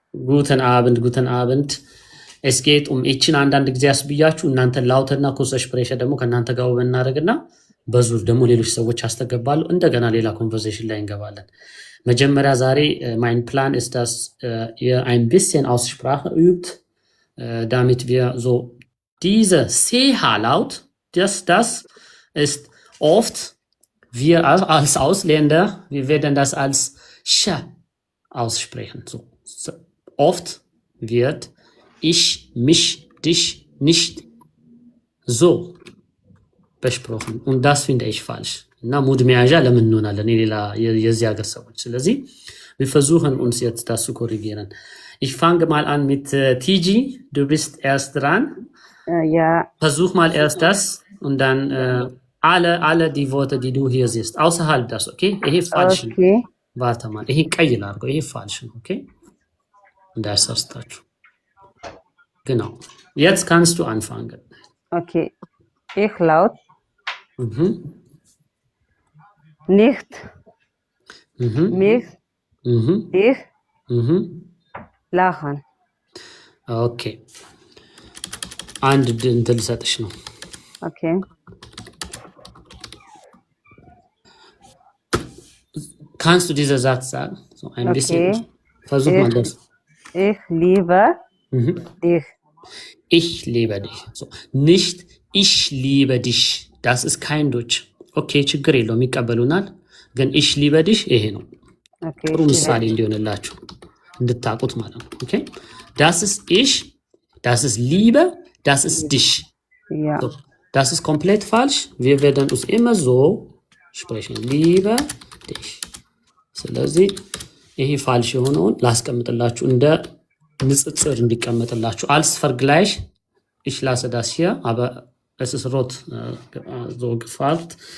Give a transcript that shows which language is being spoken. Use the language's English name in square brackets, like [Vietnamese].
[Amharic] ጉትን አብንድ es geht እቺን አንዳንድ ጊዜ ያስብያችሁ እናንተ ላውተና ኮሰሽ ፕሬሸር ደግሞ ከናንተ ጋር ወበናረግና በዙር ደግሞ ሌሎች ሰዎች አስተገባሉ። እንደገና ሌላ ኮንቨርሴሽን ላይ እንገባለን። መጀመሪያ ዛሬ [German] mein Plan ist, dass ihr ein bisschen Aussprache übt, damit wir so diese CH-Laut, das ist oft, wir als Ausländer, wir werden das als Sch aussprechen. So oft wird ich, mich, dich nicht so besprochen. Und das finde ich falsch. [Amharic] እና ሙድ መያዣ ለምን እንሆናለን የሌላ የዚህ ሀገር ሰዎች። ስለዚህ [German] Wir versuchen uns jetzt das zu korrigieren. Ich fange mal an mit Tiji. Du bist erst dran. Ja, Versuch mal erst das und dann alle die Worte, die du hier siehst. Außerhalb das, okay? [Amharic] ይሄ falsch ነው። [German] okay, Warte mal. [Amharic] ይሄ ቀይ ላድርገው። ይሄ falsch ነው, okay? እንዳያሳስታችሁ። Genau. [German] Jetzt kannst du anfangen. okay. Ich laut Mhm. nicht Mhm. mich, Mhm. dich Mhm. lachen. [Amharic] Okay. አንድ እንትን ልሰጥሽ ነው። [German] Okay. Kannst du diesen Satz sagen? So ein bisschen. Okay. Versuch mal das. Ich liebe Mhm. dich. Ich liebe dich. So. Nicht ich liebe dich. Das ist kein Deutsch. [Amharic] Okay, ችግር የለውም ይቀበሉናል። ግን [German] ich liebe dich [Amharic] ይሄ ነው። [German] Okay. [Amharic] ጥሩ ምሳሌ እንዲሆንላችሁ እንድታውቁት ማለት ነው። Okay? [German] Das ist ich, das ist Liebe, das ist dich. Ja. So. Das ist komplett falsch. Wir werden uns immer so sprechen. Liebe dich. [Amharic] ስለዚህ ይሄ ፋልሽ የሆነውን ላስቀምጥላችሁ እንደ ንጽጽር እንዲቀመጥላችሁ [German] als Vergleich. Ich lasse das hier, aber es ist rot so gefärbt.